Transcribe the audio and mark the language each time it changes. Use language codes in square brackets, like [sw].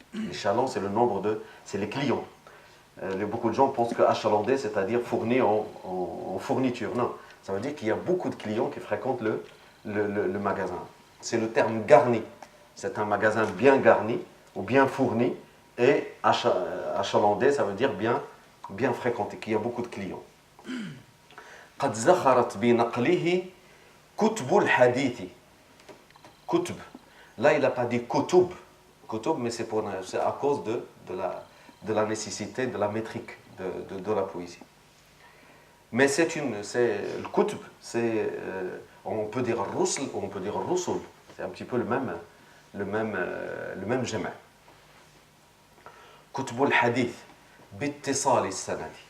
[fr] Les chalands, c'est le nombre c'est les clients. Beaucoup de gens pensent que achalandé, c'est-à-dire fourni en fourniture. Non, ça veut dire qu'il y a beaucoup de clients qui fréquentent le magasin. C'est le terme garni. C'est un magasin bien garni ou bien fourni, et achalandé, ça veut dire bien fréquenté, qu'il y a beaucoup de clients. [ar] قد زخرت بنقله كتب الحديث. كتب. [fr] Là, il n'a pas dit kutub, mais c'est à cause de la nécessité de la métrique de la poésie. Mais le kutub, on peut dire rusl, on peut dire rusul. C'est un petit peu le même jama'. [ar] كتب الحديث باتصال السند.